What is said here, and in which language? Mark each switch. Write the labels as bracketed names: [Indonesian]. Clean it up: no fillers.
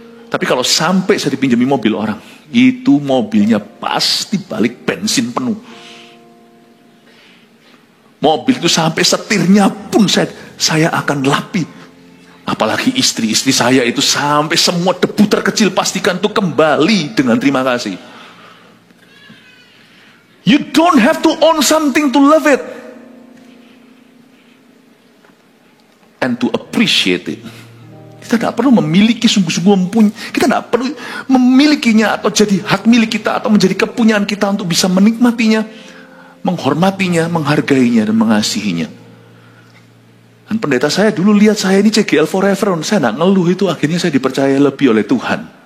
[Indonesian] Tapi kalau sampai saya dipinjami mobil orang, itu mobilnya pasti balik bensin penuh. Mobil itu sampai setirnya pun saya akan lapi. Apalagi istri saya itu sampai semua debu terkecil pastikan itu kembali dengan terima kasih. [English] You don't have to own something to love it and to appreciate it. [Indonesian] Kita tidak perlu memiliki sungguh-sungguh mempunyai. Kita tidak perlu memilikinya atau jadi hak milik kita atau menjadi kepunyaan kita untuk bisa menikmatinya, menghormatinya, menghargainya dan mengasihinya. Dan pendeta saya dulu lihat saya ini CGL forever, saya tidak ngeluh itu, akhirnya saya dipercaya lebih oleh Tuhan.